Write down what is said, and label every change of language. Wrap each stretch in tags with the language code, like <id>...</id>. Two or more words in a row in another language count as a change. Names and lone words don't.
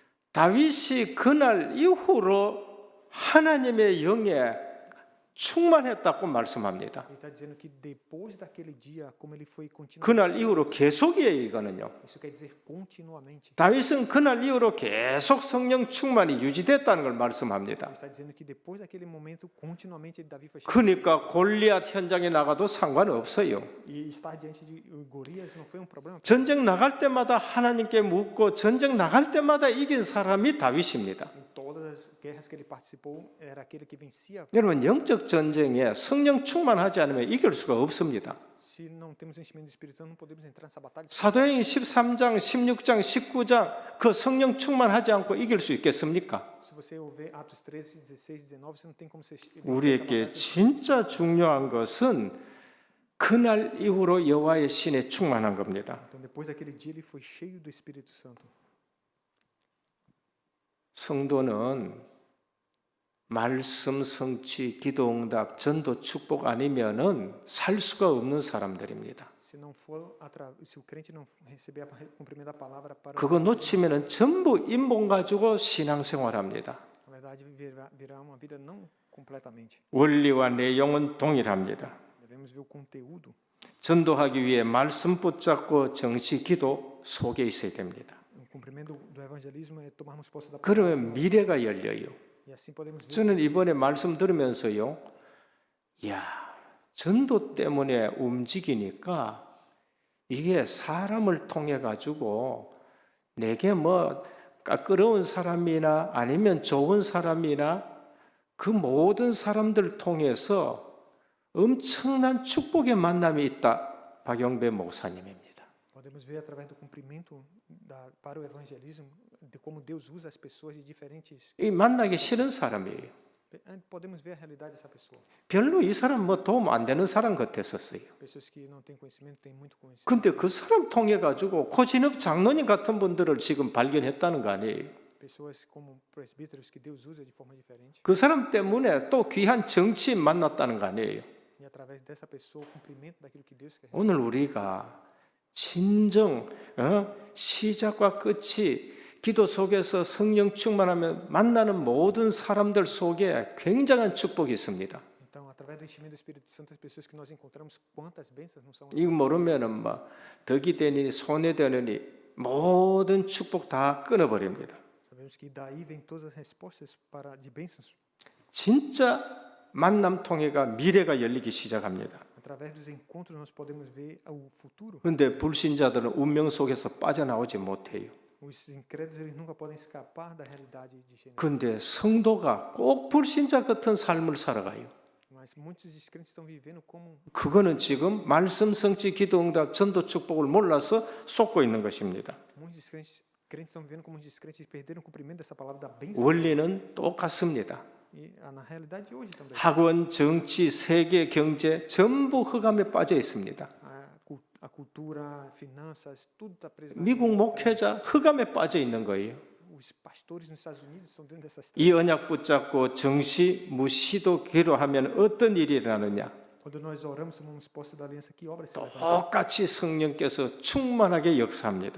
<ko>다윗이 그날 이후로 하나님의 영에 충만했다고 말씀합니다.</ko> <pt>Ele está dizendo que depois daquele dia, como ele foi continuamente.</pt> <ko>그날 이후로 계속이에요, 이거는요.</ko> <pt>Isso quer dizer continuamente.</pt> <ko>다윗은 그날 이후로 계속 성령 충만이 유지됐다는 걸 말씀합니다.</ko> <pt>Ele está dizendo que depois daquele momento, continuamente Davi foi cheio.</pt> <ko>그러니까 골리앗 현장에 나가도 상관없어요.</ko> <pt>E estar diante de Golias não foi um problema.</pt> <ko>전쟁 나갈 때마다 하나님께 묻고 전쟁 나갈 때마다 이긴 사람이 다윗입니다.</ko> <pt>Em todas as guerras que ele participou, era aquele que vencia.</pt> <ko>여러분 영적 전쟁에 성령 충만하지 않으면 이길 수가 없습니다.</ko> <pt>Se se não temos enchimento do Espírito Santo, não podemos entrar nessa batalha.</pt> <ko>사도행전 13장, 16장, 19장 그 성령 충만하지 않고 이길 수 있겠습니까?</ko> <pt>Se você ver Atos 13, 16, 19, você não tem como vencer essa</pt> <ko>우리에게</ko> <pt>batalha.</pt> <ko>진짜 중요한 것은 그날 이후로 여호와의 신에 충만한 겁니다.</ko> <pt>Então, depois daquele dia, ele foi cheio do Espírito Santo.</pt> <ko>성도는 말씀, 성취, 기도, 응답, 전도, 축복 아니면은 살 수가 없는 사람들입니다.</ko> <pt>Se o crente não receber o cumprimento da palavra para</pt> <ko>그거 놓치면은 전부 인본 가지고 신앙생활합니다.</ko> <pt>na verdade virá uma vida não completamente.</pt> <ko>원리와 내용은 동일합니다.</ko> <pt>Devemos ver o conteúdo.</pt> <ko>전도하기 위해 말씀 붙잡고 정시, 기도 속에 있어야 됩니다.</ko> <pt>O cumprimento do evangelismo é tomarmos posse da palavra.</pt> <ko>그러면 미래가 열려요.</ko> <pt>E assim podemos ver.</pt> <ko>저는 이번에 말씀 들으면서요, 야, 전도 때문에 움직이니까 이게 사람을 통해 가지고 내게 뭐 까끄러운 사람이나 아니면 좋은 사람이나 그 모든 사람들 통해서 엄청난 축복의 만남이 있다. 박영배 목사님입니다.</ko> <pt>Podemos ver através do cumprimento para o evangelismo de como Deus usa as pessoas de diferentes.</pt> <ko>이 만나기 싫은 사람이에요.</ko> <pt>Podemos ver a realidade dessa pessoa.</pt> <ko>별로 이 사람 뭐 도움 안 되는 사람 같았었어요.</ko> <pt>Pessoas que não têm conhecimento, têm muito conhecimento.</pt> <ko>근데 그 사람 통해 가지고 고진업 장로님 같은 분들을 지금 발견했다는 거 아니에요.</ko> <pt>Pessoas como presbíteros que Deus usa de forma diferente.</pt> <ko>그 사람 때문에 또 귀한 정치인 만났다는 거 아니에요.</ko> <pt>E através dessa pessoa, o cumprimento daquilo que Deus quer.</pt> <ko>오늘 우리가 진정 시작과 끝이 기도 속에서 성령 충만하면 만나는 모든 사람들 속에 굉장한 축복이 있습니다.</ko> <pt>Então, através do enchimento do Espírito Santo, as pessoas que nós encontramos, quantas bênçãos não são.</pt> <ko>이거 모르면은 뭐 덕이 되니 손해 되느니 모든 축복 다 끊어버립니다.</ko> <pt>Sabemos que daí vem todas as respostas de bênçãos.</pt> <ko>진짜 만남 통해가 미래가 열리기 시작합니다.</ko> <pt>Através dos encontros nós podemos ver o futuro.</pt> <ko>그런데 불신자들은 운명 속에서 빠져나오지 못해요.</ko> <pt>Os incrédulos eles nunca podem escapar da realidade de Gênesis.</pt> <ko>그런데 성도가 꼭 불신자 같은 삶을 살아가요.</ko> <pt>Mas muitos descrentes estão vivendo como</pt> <ko>그거는 지금 말씀, 성취, 기도, 응답, 전도, 축복을 몰라서 속고 있는 것입니다.</ko> <pt>muitos crentes estão vivendo como os descrentes perderam o cumprimento dessa palavra da bênção.</pt> <ko>원리는 똑같습니다.</ko> <pt>E na realidade hoje também.</pt> <ko>학원, 정치, 세계, 경제 전부 흑암에 빠져 있습니다.</ko> <pt>A cultura, finanças, tudo está preso.</pt> <ko>미국 목회자 흑암에 빠져 있는 거예요.</ko> <pt>Os pastores nos Estados Unidos estão dentro dessas.</pt> <ko>이 언약 붙잡고 정시, 무시도 기도하면 어떤 일이 일어나느냐?</ko> <pt>Quando nós oramos, tomamos posse da aliança, que obra se levanta?</pt> <ko>똑같이 성령께서 충만하게 역사합니다.</ko>